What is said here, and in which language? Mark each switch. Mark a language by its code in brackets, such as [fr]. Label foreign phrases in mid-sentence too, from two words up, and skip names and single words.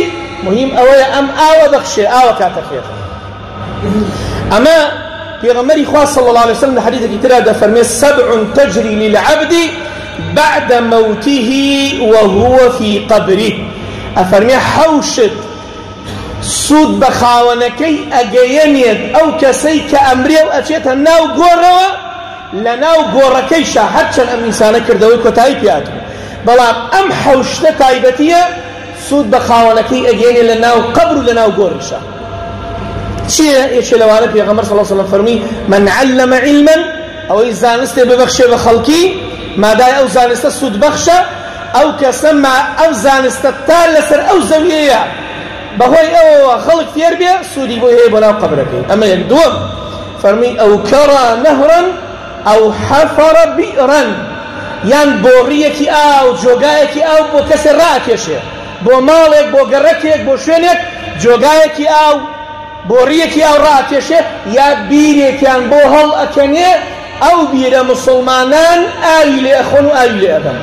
[ckb] مهم ئەوەیە ئەم ئاوە بەخشێ، ئاوە کاتە خێر. ئەمە پێغەمبەری خوا [ar] صلی الله علیه وسلم [ckb] لە حەدیثێکی ترا دەفەرمێ [ar] سبع تجري للعبد بعد موته وهو في قبره. [ckb] ئەفەرمێ حەوشت سوود بە خاوەنەکەی ئەگەیەنێت ئەو کەسەی کە ئەمرێ و ئەچێتە ناو گۆڕەوە، لە ناو گۆڕەکەیشە هەرچەند ئەم ئینسانە کردەوەی کۆتایی پێهاتوو، بەڵام ئەم حەوشتە تایبەتیە سوود بە خاوەنەکەی ئەگەیەنێت لە ناو قەبر و لە ناو گۆڕیشە. چییە؟ یەکێ لەوانە پێغەمبەر [ar] صلی الله علیه وسلم [ckb] فەرمووی [ar] من علم علما [ckb] ئەوەی زانستێ ببەخشێ بە خەڵکی مادای ئەو زانستە سوود بەخشە، ئەو کەسە ئەو زانستە تا لەسەر ئەو زەویەیە بەهۆی ئەوەوە خەڵک فێر بێ سوودی بۆ هەیە بۆ ناو قەبرەکەی. ئەمە یەک. دووەم فەرمووی ئەو [ar] کەڕە نەهرا [ckb] ئەو [ar] حەفەرە بیئرەن، [ckb] یان بۆڕیەکی ئاو جۆگایەکی ئاو بۆ کەسێ ڕائەکێشێ، بۆ ماڵێک، بۆ گەڕەکێک، بۆ شوێنێک جۆگایەکی ئاو بۆڕیەکی ئاو ڕائەکێشێ، یا بیرێکیان بۆ هەڵ ئەکەنێ، ئەو بیرە مسلمانان ئاوی لێ ئەخۆن و ئاوی لێ ئەدەن.